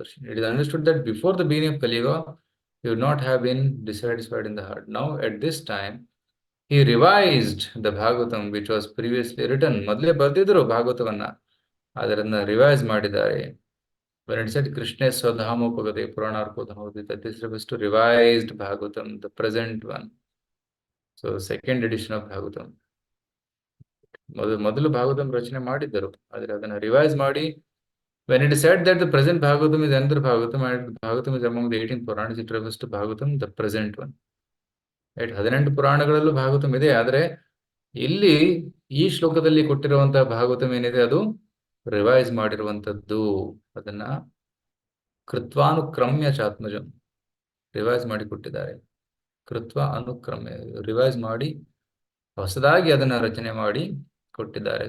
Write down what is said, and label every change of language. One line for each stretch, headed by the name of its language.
English: It is understood that before the beginning of Kali Yuga, he would not have been dissatisfied in the heart. Now, at this time, he revised the Bhagavatam, which was previously written.
Kannada: ಮೊದಲೇ ಬರ್ದಿದ್ರು ಭಾಗವತವನ್ನ, ಅದರನ್ನ revise ಮಾಡಿದ್ದಾರೆ.
English: When it said Krishna Swadhamopagate Puranarkodhamodita, this refers to revised Bhagavatam, the present one. So, second edition of Bhagavatam.
Kannada: ಮೊದಲು ಭಾಗವತಂ ರಚನೆ ಮಾಡಿದ್ದರು, ಆದರೆ ಅದನ್ನ revise ಮಾಡಿ.
English: When it is said that the present Bhagavatam is another Bhagavatam and Bhagavatam is among the 18 Puranas, it refers to Bhagavatam, the present one. Right?
Kannada: 18 ಪುರಾಣಗಳಲ್ಲೂ Bhagavatam ಇದೆ, ಆದರೆ ಇಲ್ಲಿ ಈ ಶ್ಲೋಕದಲ್ಲಿ ಕೊಟ್ಟಿರುವಂತಹ ಭಾಗವತಂ ಏನಿದೆ ಅದು ರಿವೈಸ್ ಮಾಡಿರುವಂತದ್ದು. ಅದನ್ನ ಕೃತ್ವಾನುಕ್ರಮ್ಯ ಚಾತ್ಮಜಂ ರಿವೈಸ್ ಮಾಡಿ ಕೊಟ್ಟಿದ್ದಾರೆ. ಕೃತ್ವ ಅನುಕ್ರಮ್ಯ ರಿವೈಸ್ ಮಾಡಿ ಹೊಸದಾಗಿ ಅದನ್ನ ರಚನೆ ಮಾಡಿ ಕೊಟ್ಟಿದ್ದಾರೆ.